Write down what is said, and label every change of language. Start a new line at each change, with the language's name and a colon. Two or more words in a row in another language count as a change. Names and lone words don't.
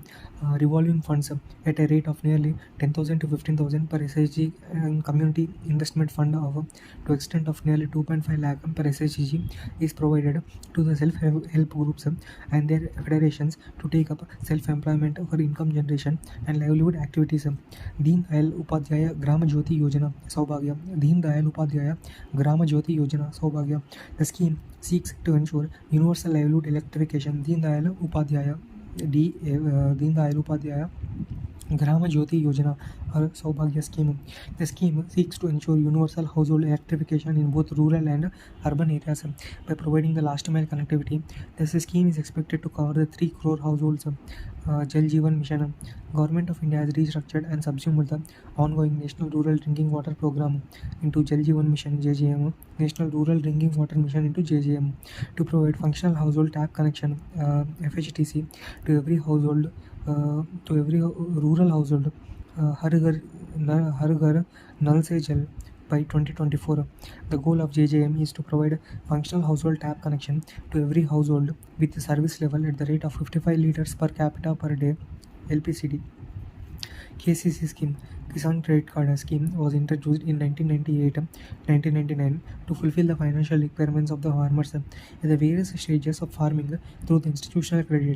English: Revolving funds at a rate of nearly 10,000 to 15,000 per SHG and community investment fund of to extent of nearly 2.5 lakh per SHG is provided to the self-help groups and their federations to take up self-employment for income generation and livelihood activities. Deen Dayal Upadhyaya Grama Jyoti Yojana Saubhagya. Deen Dayal Upadhyaya Grama Jyoti Yojana Saubhagya. The scheme seeks to ensure universal livelihood electrification. Deen Dayal Upadhyaya Grama Jyoti Yojana or Saubhagya scheme. The scheme seeks to ensure universal household electrification in both rural and urban areas by providing the last mile connectivity. This scheme is expected to cover the 3 crore households. Jal Jeevan Mission. Government of India has restructured and subsumed the ongoing National Rural Drinking Water Program into Jal Jeevan Mission (JJM), National Rural Drinking Water Mission into JJM, to provide functional household tap connection (FHTC) to every household, to every rural household.
Hindi: हर घर नल से जल by 2024.
English: The goal of JJM is to provide functional household tap connection to every household with a service level at the rate of 55 liters per capita per day (LPCD). KCC scheme, Kisan Credit Card scheme, was introduced in 1998-1999 to fulfill the financial requirements of the farmers at the various stages of farming through the institutional credit.